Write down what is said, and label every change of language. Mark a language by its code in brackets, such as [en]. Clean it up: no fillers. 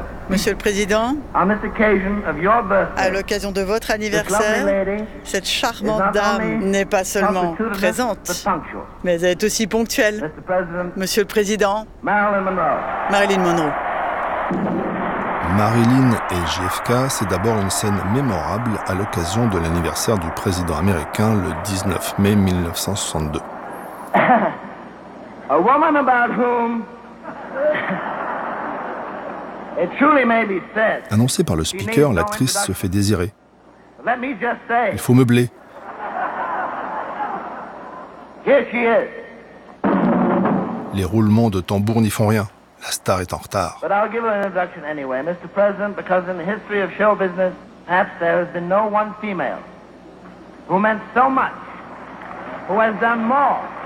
[fr] Monsieur le Président, à l'occasion de votre anniversaire, cette charmante dame n'est pas seulement présente, mais elle est aussi ponctuelle. Monsieur le Président, Marilyn Monroe. Marilyn et JFK, c'est d'abord une scène mémorable à l'occasion de l'anniversaire du président américain le 19 mai 1962. [en] A woman about whom it truly may be said. [fr] Annoncée par le speaker, l'actrice se fait désirer. [en] Let me just say, [fr] il faut meubler. [en] Here she is. [fr] Les roulements de tambour n'y font rien. La star est en retard. [en] But I'll give her an introduction anyway, Mr. President, because in the history of show business, perhaps there has been no one female who meant so much, who has done more.